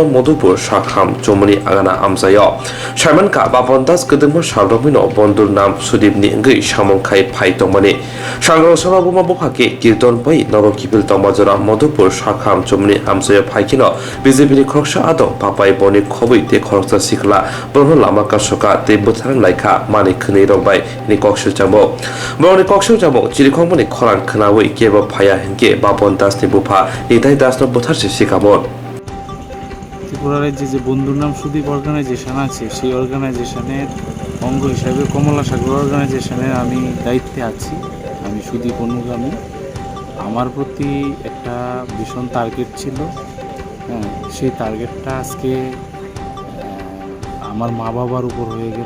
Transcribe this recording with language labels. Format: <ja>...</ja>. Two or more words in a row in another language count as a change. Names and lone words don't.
<trp>मधुपुर साखाम चमनि आगाना आमजायो साइमनका बापन दास गदमो सारदमिनो बন্ধুর नाम सुदीपनि गै सामंखाय फाइतमनि सांग्रां सभा बुमा बुफाके कीर्तन बै नवकिपिल तमाजरा मधुपुर साखाम चमनि आमजायो फाइकिनो बिजेपिनि खरक्सा आदब पापाय बनि खबै ते खरक्सा सिखला ब्रह्म लामा कासका ते बोथार नायखा मानि खनै रंबाय नि कक्सर जामो ब्रह्मनि कक्सर जामो चिरिखंमनि खरां खोनावै केबो फाया हेंके बापन दासनि बुफा निताय दासनो बोथारसे सिखामो</trp> <bn>ত্রিপুরা রাজ্যে যে বন্ধুর নাম সুদীপ অর্গানাইজেশন আছে সেই অর্গানাইজেশনের অঙ্গ হিসাবে কমলা সাগর অর্গানাইজেশনের আমি দায়িত্বে আছি। আমি সুদীপ অনুগামী। আমার প্রতি একটা ভীষণ টার্গেট ছিল। সেই টার্গেটটা আজকে আমার মা বাবার উপর হয়ে গেল।</bn>